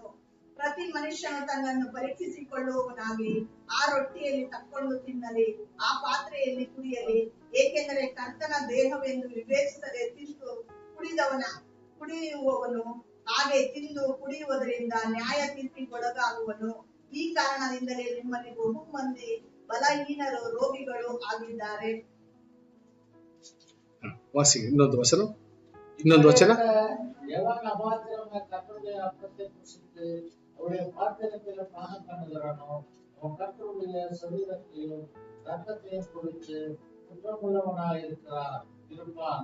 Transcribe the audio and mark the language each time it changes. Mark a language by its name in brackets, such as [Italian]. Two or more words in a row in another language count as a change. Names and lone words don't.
[Kannada] ಪ್ರತಿ ಮನುಷ್ಯನು ತನ್ನನ್ನು ಪರೀಕ್ಷಿಸಿಕೊಳ್ಳುವವನಾಗಿ ಆ ರೊಟ್ಟಿಯಲ್ಲಿ ತಕ್ಕೊಂಡು ತಿನ್ನಲಿ, ಆ ಪಾತ್ರೆಯಲ್ಲಿ ಕುಡಿಯಲಿ. ಏಕೆಂದರೆ ಕರ್ತನ ದೇಹವೆಂದು ವಿವೇಚಿಸದೆ ತಿಂದು ಕುಡಿಯುವವನು ಹಾಗೆ ತಿಂದು ಕುಡಿಯುವುದರಿಂದ ನ್ಯಾಯ ತೀರ್ಪಿಗೊಳಗಾಗುವನು. ಈ ಕಾರಣದಿಂದಲೇ ನಿಮ್ಮಲ್ಲಿ ಬಹು ಮಂದಿ ಬಲಹೀನರು, ರೋಗಿಗಳು ಆಗಿದ್ದಾರೆ. [Tamil] வாசிங்க இன்னொரு வசனம், இன்னொரு வசனம். எவன் அபாத்திரமாய் கர்த்தருடைய அப்பத்தை புசித்து அவருடைய பாத்திரத்தில பானம் பண்ணுகிறானோ, அவன் கர்த்தருடைய சரீரத்தையும் ரத்தத்தையும் குறித்து குற்றமுள்ளவனாய் இருப்பான்.